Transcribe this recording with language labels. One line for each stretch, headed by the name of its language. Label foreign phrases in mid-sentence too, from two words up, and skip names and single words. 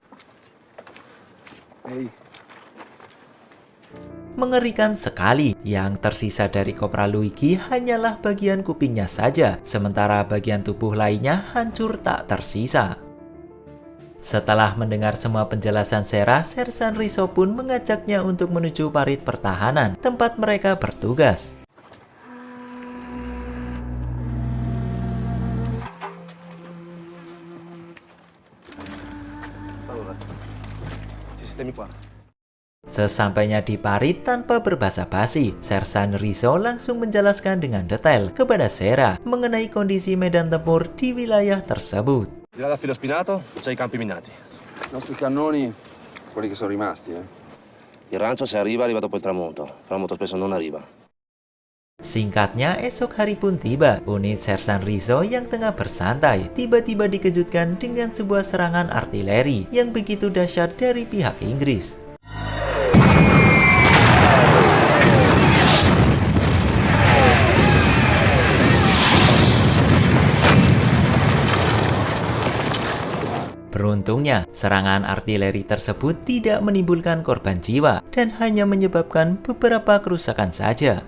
Indonesian: Mengerikan sekali, yang tersisa dari Kopral Luigi hanyalah bagian kupingnya saja, sementara bagian tubuh lainnya hancur tak tersisa. Setelah mendengar semua penjelasan Sera, Sersan Rizzo pun mengajaknya untuk menuju parit pertahanan, tempat mereka bertugas.
Italian: Sistemi qua.
Indonesian: Sesampainya di parit, tanpa berbasa-basi, Sersan Rizzo langsung menjelaskan dengan detail kepada Sera mengenai kondisi medan tempur di wilayah tersebut.
Italian: Di là da Filo Spinato c'è i campi minati. I nostri cannoni, quelli che sono rimasti, Il rancio se arriva dopo il tramonto, però molto spesso non arriva.
Indonesian: Singkatnya, esok hari pun tiba. Unit Sersan Rizzo yang tengah bersantai tiba-tiba dikejutkan dengan sebuah serangan artileri yang begitu dahsyat dari pihak Inggris. Beruntungnya, serangan artileri tersebut tidak menimbulkan korban jiwa dan hanya menyebabkan beberapa kerusakan saja.